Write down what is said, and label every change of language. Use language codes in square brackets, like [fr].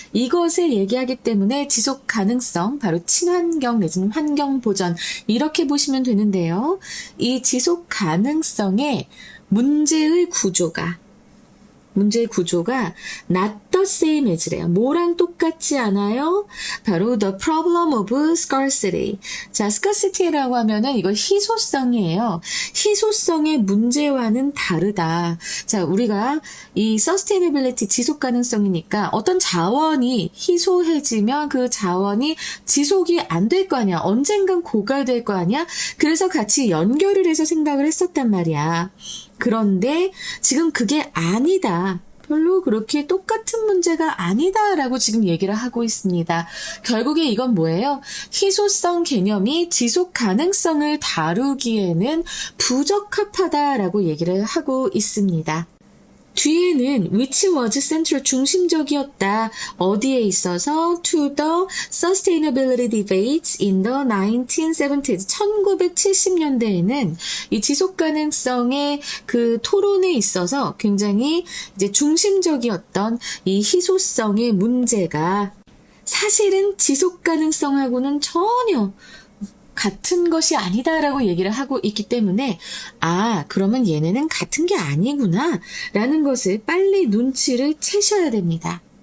[ko] 이것을 얘기하기 때문에 지속 가능성, 바로 친환경 내지는 환경 보전, 이렇게 보시면 되는데요. 이 지속 가능성의 문제의 구조가 [en] not the same as [ko] 래요. 뭐랑 똑같지 않아요? 바로 [en] the problem of scarcity. [ko] 자, scarcity라고 하면은 이거 희소성이에요. 희소성의 문제와는 다르다. 자, 우리가 이 sustainability 지속 가능성이니까 어떤 자원이 희소해지면 그 자원이 지속이 안 될 거 아니야. 언젠간 고갈될 거 아니야. 그래서 같이 연결을 해서 생각을 했었단 말이야. 그런데 지금 그게 아니다. 별로 그렇게 똑같은 문제가 아니다라고 지금 얘기를 하고 있습니다. 결국에 이건 뭐예요? 희소성 개념이 지속 가능성을 다루기에는 부적합하다라고 얘기를 하고 있습니다. 뒤에는 [en] which was central [ko] 중심적이었다. 어디에 있어서 [en] to the sustainability debates in the 1970s [ko] 1970년대에는 이 지속 가능성의 그 토론에 있어서 굉장히 이제 중심적이었던 이 희소성의 문제가 사실은 지속 가능성하고는 전혀 같은 것이 아니다라고 얘기를 하고 있기 때문에 그러면 얘네는 같은 게 아니구나 라는 것을 빨리 눈치를 채셔야 됩니다.